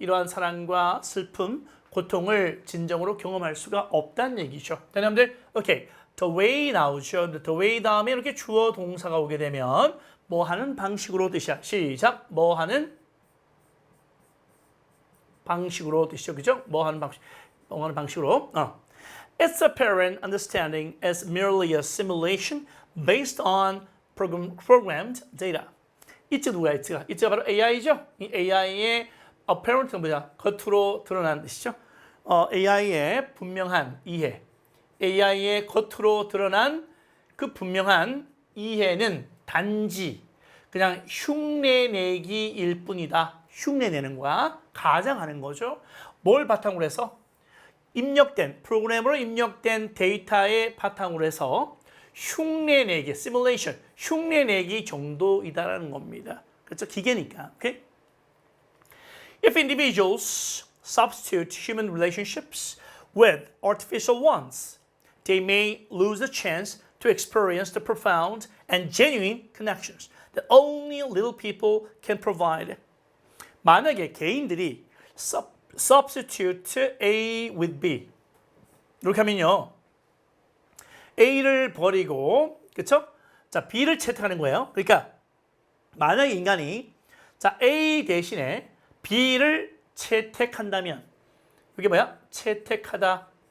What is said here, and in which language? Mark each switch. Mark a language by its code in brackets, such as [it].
[ko] 이러한 사랑과 슬픔, 고통을 진정으로 경험할 수가 없다는 얘기죠. 여러분들, 오케이. The way 나오죠. The way 다음에 이렇게 주어 동사가 오게 되면 뭐 하는 방식으로 뜻이야. 시작. 뭐 하는 방식으로 뜻이죠. 그죠? 뭐 하는 방식으로. [en] Its apparent understanding is merely a simulation based on programmed data. [ko] 이츠 누구야? 이츠가 바로 AI죠. 이 AI의 apparent가 뭐야? 겉으로 드러나는 뜻이죠. AI의 분명한 이해. AI의 겉으로 드러난 그 분명한 이해는 단지 그냥 흉내내기일 뿐이다. 흉내내는 거야. 가장하는 거죠. 뭘 바탕으로 해서? 입력된, 프로그램으로 입력된 데이터의 바탕으로 해서 흉내내기, 시뮬레이션, 흉내내기 정도이다라는 겁니다. 그렇죠? 기계니까. 오케이? [en] If individuals substitute human relationships with artificial ones, they may lose the chance to experience the profound and genuine connections that only little people can provide. [ko] 만약에 개인들이 [en] substitute A with B [ko] 이렇게 하면요, A를 버리고 그렇죠? 자, B를 채택하는 거예요. 그러니까 만약에 인간이 자 A 대신에 B를 채택한다면 이게 뭐야? 채택하다.